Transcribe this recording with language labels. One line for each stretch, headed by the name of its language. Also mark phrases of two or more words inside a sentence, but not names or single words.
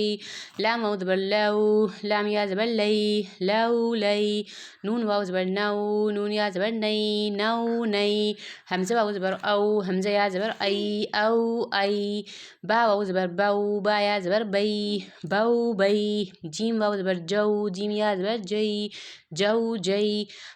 Urdu: لام واو زبر لو، لام یا زبر لئی، لو لئی۔ نون واو زبر نو، نون یا زبر نئی، نو نئی۔ حمزہ واو زبر او، حمزہ یا زبر ای، او ای۔ با واو زبر بو، با یا زبر بئی، بو بئی۔ جیم واو زبر جو، جیم یا زبر جئی، جو جئی۔